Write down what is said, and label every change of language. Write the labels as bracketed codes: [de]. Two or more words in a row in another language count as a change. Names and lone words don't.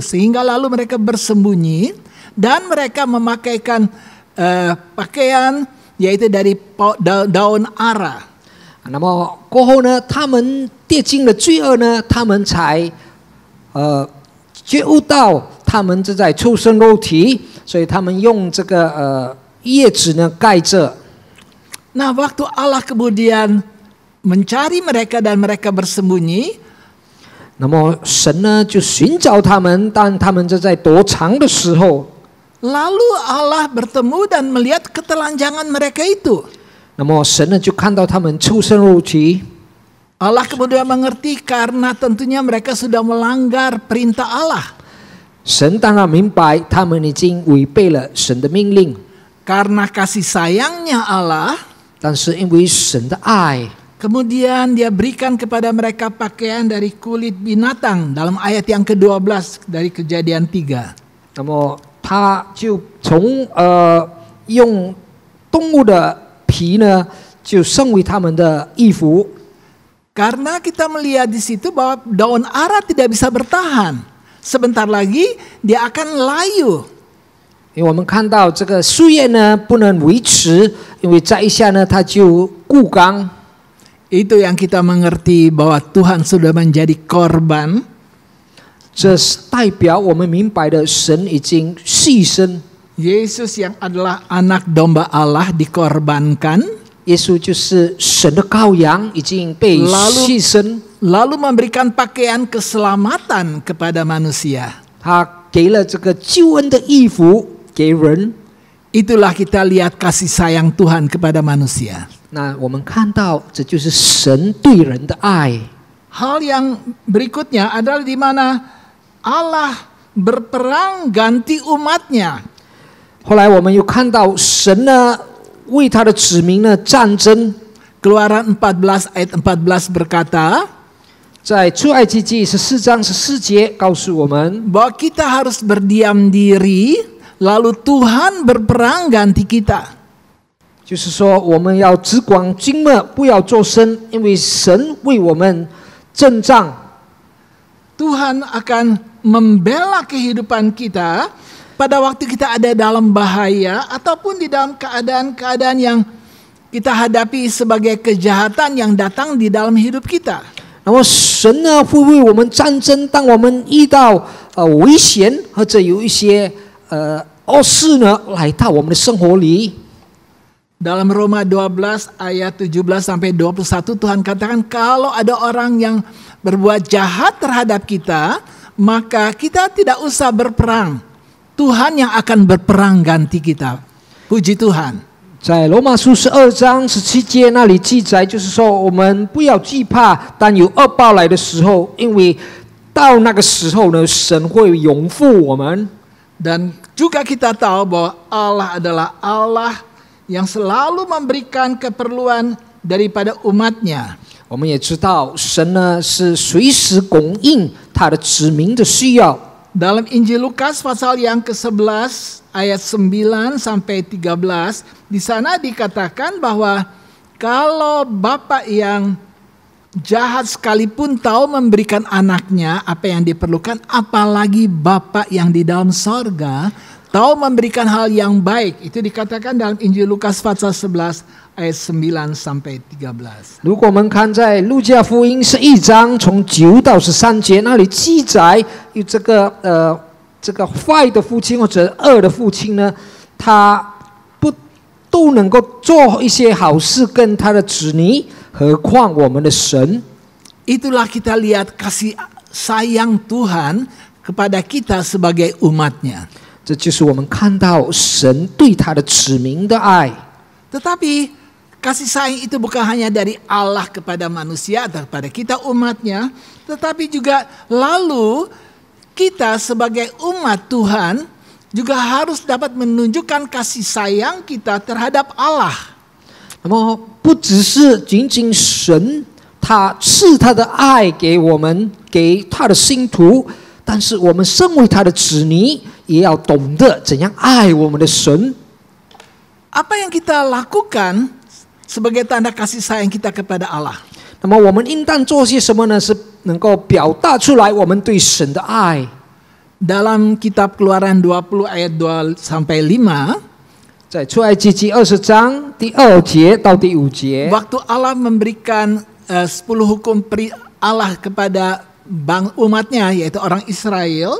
[id] Sehingga lalu mereka bersembunyi dan mereka memakaikan pakaian yaitu dari daun ara. [zh] 那么过后呢，他们跌进了罪恶呢，他们才觉悟到他们正在畜生肉体，所以他们用这个叶子呢盖着。 [id] Nah, waktu Allah kemudian mencari mereka dan mereka bersembunyi, [zh] 那么神呢就寻找他们，当他们正在躲藏的时候， [id] lalu Allah bertemu dan melihat ketelanjangan mereka itu. [zh] 那么神呢就看到他们畜生肉体。 [id] Allah kemudian mengerti karena tentunya mereka sudah melanggar perintah Allah. [zh] 神当然明白他们已经违背了神的命令， [id] Karena kasih sayangnya Allah, [zh] 但是因为神的爱， [id] kemudian dia berikan kepada mereka pakaian dari kulit binatang dalam ayat yang ke-12 dari Kejadian 3. [zh] 那么他就从用动物的皮呢，就成为他们的衣服。 [id] Karena kita melihat di situ bahwa daun ara tidak bisa bertahan. Sebentar lagi dia akan layu. [zh] 因为我们看到这个树叶呢不能维持，因为再一下呢它就枯干。 [id] Itu yang kita mengerti bahwa Tuhan sudah menjadi korban. [zh] 这是代表我们明白的，神已经牺牲。 [id] Yesus yang adalah anak domba Allah dikorbankan. [zh] 耶稣就是神的羔羊，已经被牺牲。 [id] Lalu memberikan pakaian keselamatan kepada manusia. [zh] 他给了这个救恩的衣服给人。 [id] Itulah kita lihat kasih sayang Tuhan kepada manusia. [zh] 那我们看到，这就是神对人的爱。 [id] Hal yang berikutnya adalah di mana Allah berperang ganti umatnya. [zh] 后来我们又看到神呢为他的子民呢战争。 [id] Keluaran 14 ayat 14 berkata, [zh] 在出埃及记14章14节告诉我们， [id] bahwa kita harus berdiam diri, lalu Tuhan berperang ganti kita. [zh] 就是说我们要只管静默，不要作声，因为神为我们征战。 [id] Tuhan akan membela kehidupan kita pada waktu kita ada dalam bahaya ataupun di dalam keadaan-keadaan yang kita hadapi sebagai kejahatan yang datang di dalam hidup kita. [zh] 那么神呢会为我们战争，当我们遇到危险或者有一些恶事呢来到我们的生活里。 [id] Dalam Roma 12 ayat 17 sampai 21 Tuhan katakan kalau ada orang yang berbuat jahat terhadap kita, maka kita tidak usah berperang. Tuhan yang akan berperang ganti kita. Puji Tuhan. [zh] 在罗马书12章17节那里记载，就是说我们不要惧怕，当有恶报来的时候，因为到那个时候呢，神会永护我们。 [id] Dan juga kita tahu bahwa Allah adalah Allah yang selalu memberikan keperluan daripada umatnya. [zh] 我们也知道，神呢是随时供应他的子民的需要。 [id] Dalam Injil Lukas pasal yang ke-11 ayat 9 sampai 13, di sana dikatakan bahwa kalau Bapak yang jahat sekalipun tahu memberikan anaknya apa yang diperlukan, apalagi Bapa yang di dalam sorga tahu memberikan hal yang baik. Itu dikatakan dalam Injil Lukas pasal 11 ayat 9 sampai 13. [zh] 如果我们看在路加福音11章从9到13节那里记载，有这个坏的父亲或者恶的父亲呢，他不都能够做一些好事跟他的子女，何况我们的神。 [id] Itulah kita lihat kasih sayang Tuhan kepada kita sebagai umatnya. [zh] 这就是我们看到神对他的子民的爱。 [id] Tetapi kasih sayang itu bukan hanya dari Allah kepada manusia atau kepada kita umatnya, tetapi juga lalu kita sebagai umat Tuhan juga harus dapat menunjukkan kasih sayang kita terhadap Allah. [zh] 那么不只是仅仅神他赐他的爱给我们，给他的信徒，但是我们身为他的子女，也要懂得怎样爱我们的神。 [id] Apa yang kita lakukan sebagai tanda kasih sayang kita kepada Allah? [zh] 那么我们应当做些什么呢？是能够表达出来我们对神的爱。 [id] Dalam kitab Keluaran 20 ayat 2 sampai 5, [zh] 在出埃及记20章第2节到第5节， [id] waktu Allah memberikan 10 hukum Allah kepada umatnya, yaitu orang Israel,